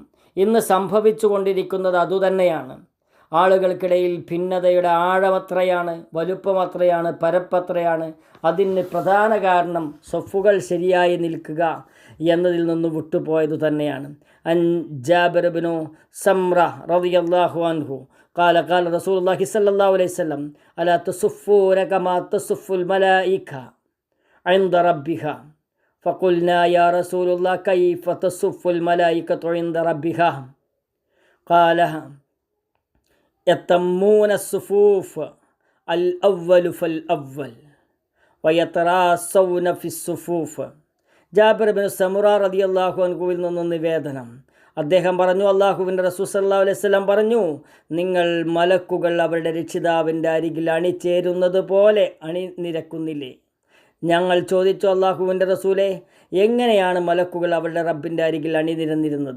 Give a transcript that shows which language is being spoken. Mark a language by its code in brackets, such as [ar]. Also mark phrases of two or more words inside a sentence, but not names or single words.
[ml] ഇന്ന് സംഭവിച്ചു കൊണ്ടിരിക്കുന്നത് അതുതന്നെയാണ്. ആളുകൾക്കിടയിൽ ഭിന്നതയുടെ ആഴമത്രയാണ്, വലുപ്പമത്രയാണ്, പരപ്പത്രയാണ്. അതിന് പ്രധാന കാരണം സൊഫുകൾ ശരിയായി നിൽക്കുക എന്നതിൽ നിന്ന് വിട്ടുപോയത് തന്നെയാണ്. [ar] عن جابر بن سمرة رضي الله عنه قال رسول الله صلى الله عليه وسلم ألا تصفون كما تصف الملائكة عند ربها فقلنا يا رسول الله كيف تصف الملائكة عند ربها قال يتمون الصفوف الأول فالأول ويتراصون في الصفوف. [ml] ജാബിർ ബിൻ സമുറ [ar] رضي الله عنه [ml] നിന്ന് നിവേദനം. അദ്ദേഹം പറഞ്ഞു, അല്ലാഹുവിൻ്റെ റസൂൽ [ar] صلى الله عليه وسلم [ml] പറഞ്ഞു, നിങ്ങൾ മലക്കുകൾ അവരുടെ രക്ഷിതാവിൻ്റെ അരികിൽ അണിചേരുന്നത് പോലെ അണിനിരക്കുന്നില്ലേ? ഞങ്ങൾ ചോദിച്ചു, അല്ലാഹുവിൻ്റെ റസൂലേ, എങ്ങനെയാണ് മലക്കുകൾ അവരുടെ റബ്ബിൻ്റെ അരികിൽ അണിനിരന്നിരുന്നത്?